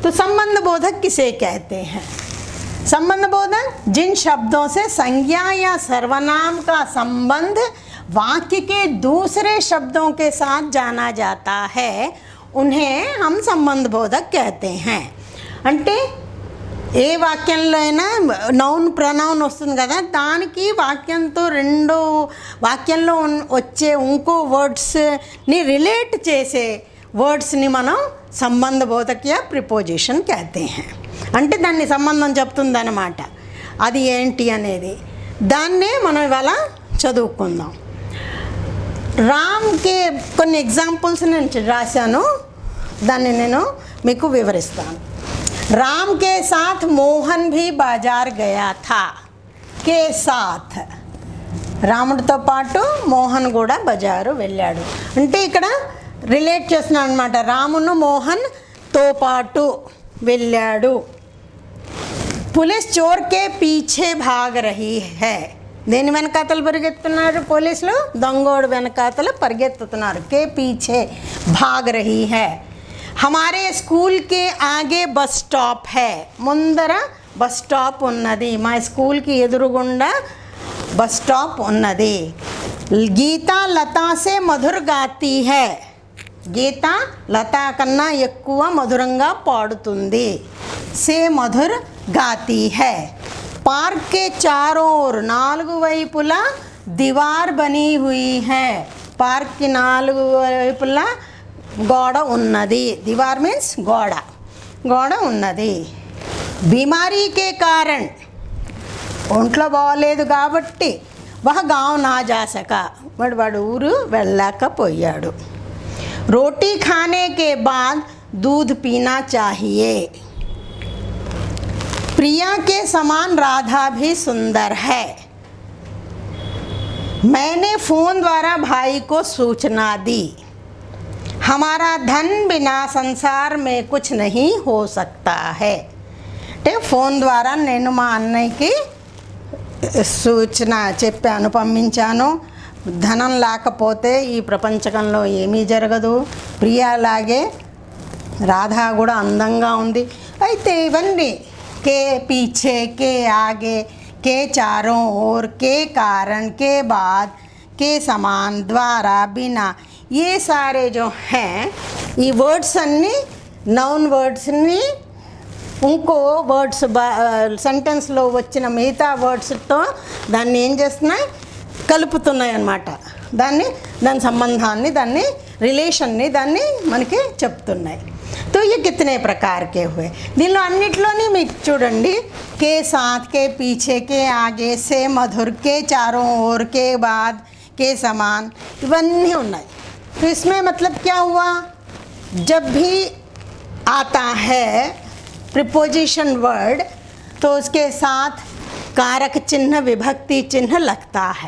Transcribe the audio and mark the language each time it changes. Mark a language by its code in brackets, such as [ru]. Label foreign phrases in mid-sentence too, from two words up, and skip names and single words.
[hi] तो संबंध बोधक किसे कहते हैं? संबंध बोधक जिन शब्दों से संज्ञा या सर्वनाम का संबंध वाक्य के दूसरे शब्दों के साथ जाना जाता है, उन्हें हम संबंध बोधक कहते हैं। [te] అంటే ఏ వాక్యంలో అయినా [en] noun pronoun [te] వస్తుంది కదా, దానికి వాక్యంతో రెండో వాక్యంలో వచ్చే ఇంకో వర్డ్స్ని రిలేట్ చేసే వర్డ్స్ని మనం సంబంధ బోధక या ప్రిపోజిషన్ [hi] कहते हैं। [te] అంటే దాన్ని సంబంధం చెప్తుందన్నమాట। అది ఏంటి అనేది దాన్నే మనం ఇవాళ చదువుకుందాం। రామ్కి కొన్ని ఎగ్జాంపుల్స్ నేను రాశాను, దాన్ని నేను మీకు వివరిస్తాను। [hi] राम के साथ मोहन भी बाजार गया था। के साथ [te] రాముడితో పాటు మోహన్ కూడా బజారు వెళ్ళాడు అంటే ఇక్కడ రిలేట్ చేస్తున్నాను అన్నమాట। రామును మోహన్తో పాటు వెళ్ళాడు। [hi] पुलिस चोर के पीछे भाग रही है। [te] దేని వెనకాతలు పరిగెత్తుతున్నారు పోలీసులు? దొంగోడు వెనకాతలు పరిగెత్తుతున్నారు। [hi] के पीछे भाग रही है। हमारे स्कूल के आगे बस स्टॉप है। [te] ముందర బస్ స్టాప్ ఉన్నది। మా స్కూల్కి ఎదురుగుండా బస్ స్టాప్ ఉన్నది। [hi] గీత లతా से मधुर गाती है। [te] గీత లతా కన్నా ఎక్కువ మధురంగా పాడుతుంది। [hi] से मधुर गाती है। पार्क के चारों ओर [te] నాలుగు వైపులా [hi] दीवार बनी हुई है। पार्क की [te] నాలుగు వైపులా గోడ ఉన్నది। [hi] दीवार मीन्स [te] గోడ, గోడ ఉన్నది। [hi] बीमारी के कारण [te] ఒంట్లో బాగలేదు కాబట్టి [hi] वह गाँव ना जा सका। [te] వాడు ఊరు వెళ్ళలేకపోయాడు। [hi] रोटी खाने के बाद दूध पीना चाहिए। प्रिया के समान राधा भी सुंदर है। मैंने फ़ोन द्वारा भाई को सूचना दी। हमारा धन बिना संसार में कुछ नहीं हो सकता है। [te] అంటే ఫోన్ ద్వారా నేను మా అన్నయ్యకి సూచన చెప్పాను, పంపించాను। ధనం లేకపోతే ఈ ప్రపంచకంలో ఏమీ జరగదు। ప్రియాలాగే రాధా కూడా అందంగా ఉంది। అయితే ఇవన్నీ [hi] के पीछे, के आगे, के चारों ओर, के कारण, के बाद, के समान, द्वारा, बिना, ये सारे जो हैं [te] ఈ వర్డ్స్ అన్నీ నౌన్ వర్డ్స్ని ఇంకో వర్డ్స్ సెంటెన్స్లో వచ్చిన మిగతా వర్డ్స్తో దాన్ని ఏం చేస్తున్నాయి? కలుపుతున్నాయి అన్నమాట। దాని సంబంధాన్ని, దాన్ని రిలేషన్ని దాన్ని మనకి చెప్తున్నాయి। [hi] तो ये कितने प्रकार के हुए? [te] దీనిలో అన్నిట్లోని మీకు చూడండి, [hi] के साथ, के पीछे, के आगे, से मधुर, के चारों ओर, के बाद, के समान, [te] ఇవన్నీ ఉన్నాయి। [hi] तो इसमें मतलब क्या हुआ? जब भी आता है प्रिपोजिशन वर्ड तो उसके साथ कारक चिन्ह, विभक्ति चिन्ह लगता है।